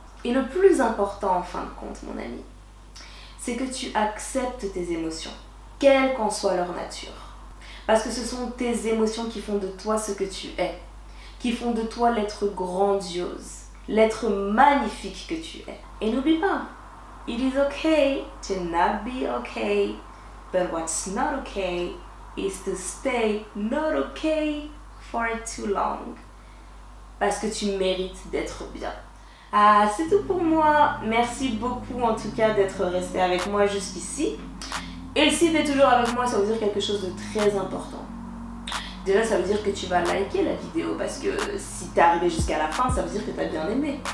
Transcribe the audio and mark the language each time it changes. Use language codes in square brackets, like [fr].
[fr] Et le plus important en fin de compte, mon ami, c'est que tu acceptes tes émotions, quelle qu'en soit leur nature. Parce que ce sont tes émotions qui font de toi ce que tu es, qui font de toi l'être grandiose, l'être magnifique que tu es. Et n'oublie pas, [en] it is okay to not be okay, but what's not okay is to stay not okay for too long. [fr] Parce que tu mérites d'être bien. Ah, c'est tout pour moi. Merci beaucoup en tout cas d'être resté avec moi jusqu'ici. Et si tu es toujours avec moi, ça veut dire quelque chose de très important. Déjà, ça veut dire que tu vas liker la vidéo parce que si tu es arrivé jusqu'à la fin, ça veut dire que tu as bien aimé.